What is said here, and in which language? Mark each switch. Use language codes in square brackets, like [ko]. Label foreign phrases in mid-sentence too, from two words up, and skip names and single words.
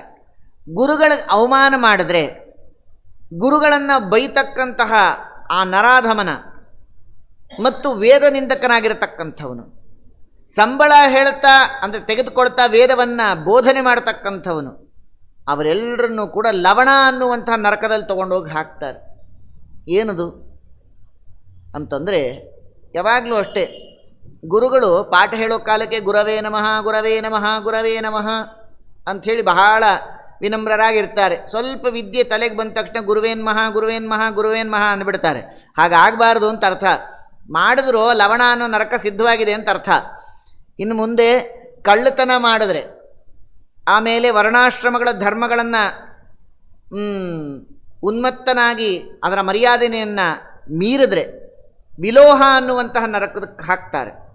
[kn] ಗುರುಗಳಿಗೆ ಅವಮಾನ ಮಾಡಿದ್ರೆ, ಗುರುಗಳನ್ನು ಬೈತಕ್ಕಂತಹ ಆ ನರಾಧಮನ ಮತ್ತು ವೇದ ನಿಂದಕನಾಗಿರತಕ್ಕಂಥವನು, ಸಂಬಳ ಹೇಳ್ತಾ ಅಂದರೆ ತೆಗೆದುಕೊಳ್ತಾ ವೇದವನ್ನು ಬೋಧನೆ ಮಾಡತಕ್ಕಂಥವನು, ಅವರೆಲ್ಲರನ್ನೂ ಕೂಡ ಲವಣ ಅನ್ನುವಂಥ ನರಕದಲ್ಲಿ ತೊಗೊಂಡೋಗಿ ಹಾಕ್ತಾರೆ. ಏನದು ಅಂತಂದರೆ, ಯಾವಾಗಲೂ ಅಷ್ಟೇ ಗುರುಗಳು ಪಾಠ ಹೇಳೋ ಕಾಲಕ್ಕೆ [sa] ಗುರವೇ ನಮಃ ಗುರವೇ ನಮಃ ಗುರವೇ ನಮಃ [kn] ಅಂಥೇಳಿ ಬಹಳ ವಿನಮ್ರರಾಗಿರ್ತಾರೆ. ಸ್ವಲ್ಪ ವಿದ್ಯೆ ತಲೆಗೆ ಬಂದ ತಕ್ಷಣ ಗುರುವೇನ್ ಮಹಾ ಗುರುವೇನ್ ಮಹಾ ಗುರುವೇನ್ ಮಹಾ ಅಂದ್ಬಿಡ್ತಾರೆ. ಹಾಗಾಗಬಾರ್ದು ಅಂತ ಅರ್ಥ. ಮಾಡಿದ್ರು ಲವಣ ಅನ್ನೋ ನರಕ ಸಿದ್ಧವಾಗಿದೆ ಅಂತ ಅರ್ಥ. ಇನ್ನು ಮುಂದೆ ಕಳ್ಳತನ ಮಾಡಿದ್ರೆ, ಆಮೇಲೆ ವರ್ಣಾಶ್ರಮಗಳ ಧರ್ಮಗಳನ್ನು ಉನ್ಮತ್ತನಾಗಿ ಅದರ ಮರ್ಯಾದೆಯನ್ನು ಮೀರಿದ್ರೆ ವಿಲೋಹ ಅನ್ನುವಂತಹ ನರಕಕ್ಕೆ ಹಾಕ್ತಾರೆ.